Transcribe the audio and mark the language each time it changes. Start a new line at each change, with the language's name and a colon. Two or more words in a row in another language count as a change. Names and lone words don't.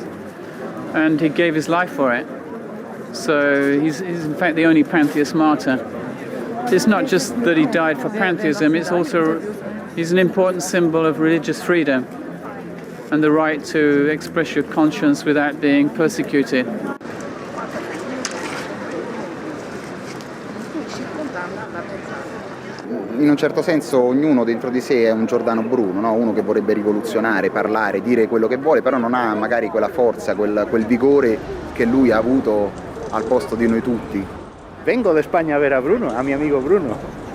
English: And he gave his life for it. So he's in fact the only pantheist martyr. It's not just that he died for pantheism, it's also, he's an important symbol of religious freedom and the right to express your conscience without being persecuted.
Italian: In un certo senso ognuno dentro di sé è un Giordano Bruno, no? Uno che vorrebbe rivoluzionare, parlare, dire quello che vuole, però non ha magari quella forza, quel vigore che lui ha avuto al posto di noi tutti.
Spanish: Vengo de España a ver a Bruno, a mi amigo Bruno.